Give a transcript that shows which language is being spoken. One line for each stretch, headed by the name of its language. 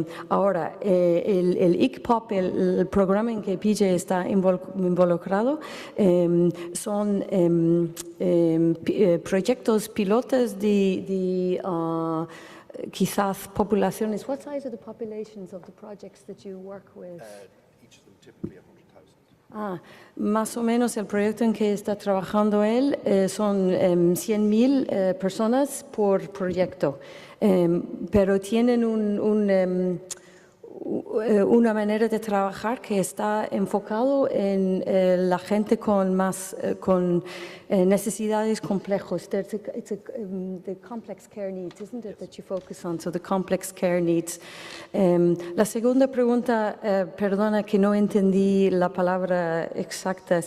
Spanish: Ahora, el ICPOP, el programa en que PJ está involucrado, son proyectos pilotos de quizás poblaciones.
English: What size are the populations of the projects that you work with? Each of them typically 100,000.
Spanish: Más o menos el proyecto en que está trabajando él son 100.000 personas por proyecto, pero tienen una manera de trabajar que está enfocado en la gente con necesidades complejos.
English: It's the complex care needs, isn't it, that you focus on? So the complex care needs.
Spanish: La segunda pregunta, perdona que no entendí la palabra exacta.